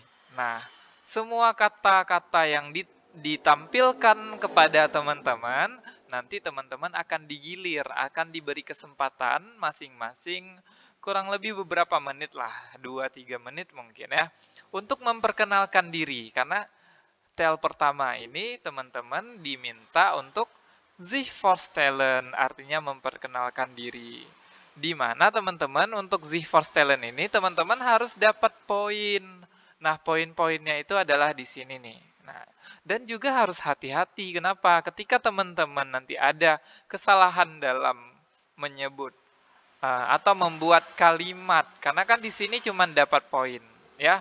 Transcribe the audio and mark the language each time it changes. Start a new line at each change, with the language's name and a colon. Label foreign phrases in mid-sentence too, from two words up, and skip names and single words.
Indonesian: Nah, semua kata-kata yang ditampilkan kepada teman-teman, nanti teman-teman akan digilir, akan diberi kesempatan masing-masing kurang lebih beberapa menit lah, 2-3 menit mungkin ya, untuk memperkenalkan diri. Karena tel pertama ini teman-teman diminta untuk
German: sich vorstellen
Indonesian: artinya memperkenalkan diri. Di mana teman-teman untuk
German: sich vorstellen
Indonesian: ini teman-teman harus dapat poin. Nah, poin-poinnya itu adalah di sini nih. Nah, dan juga harus hati-hati. Kenapa? Ketika teman-teman nanti ada kesalahan dalam menyebut atau membuat kalimat, karena kan di sini cuma dapat poin, ya.